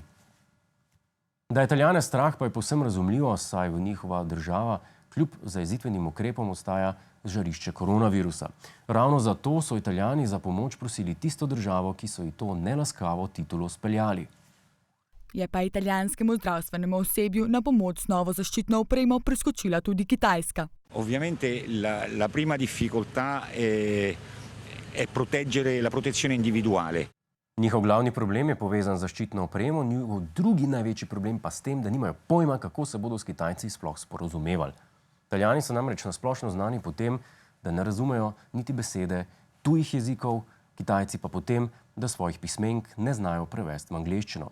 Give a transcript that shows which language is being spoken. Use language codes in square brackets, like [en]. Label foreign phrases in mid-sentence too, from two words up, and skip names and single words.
[sl] Da je Italijane strah, pa je povsem razumljivo, saj v njihova država kljub zajezitvenim ukrepom ostaja žarišče koronavirusa. Ravno zato so Italijani za pomoč prosili tisto državo, ki so ji to nelaskavo titulo speljali. Je pa italijanskemu zdravstvenemu osebju na pomoč z novo zaščitno opremo priskočila tudi Kitajska. [it] Ovviamente la prima difficoltà è proteggere la protezione individuale. [sl] Njihov glavni problem je povezan z zaščitno opremo, njihov drugi največji problem pa s tem, da nimajo pojma, kako se bodo s Kitajci sploh sporozumevali. Italijani so namreč nasplošno znani po tem, da ne razumejo niti besede tujih jezikov, Kitajci pa po tem, da svojih pismenk ne znajo prevesti v angleščino.